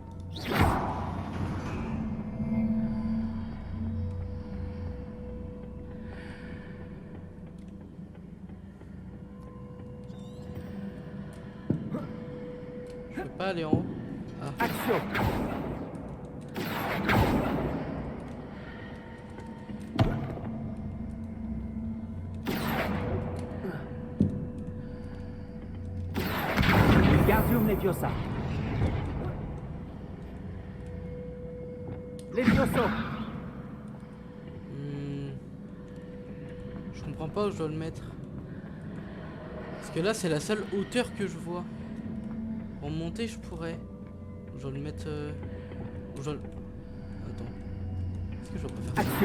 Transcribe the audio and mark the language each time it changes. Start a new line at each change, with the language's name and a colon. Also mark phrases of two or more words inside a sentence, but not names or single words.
French: Je peux pas aller en haut. Ah. Action!
Latin: Wingardium Leviosa.
French: Levioso. Je comprends pas où je dois le mettre. Parce que là, c'est la seule hauteur que je vois. Pour monter, je pourrais. Je dois le mettre. Je dois le... Attends. Est-ce que je dois pas faire ça?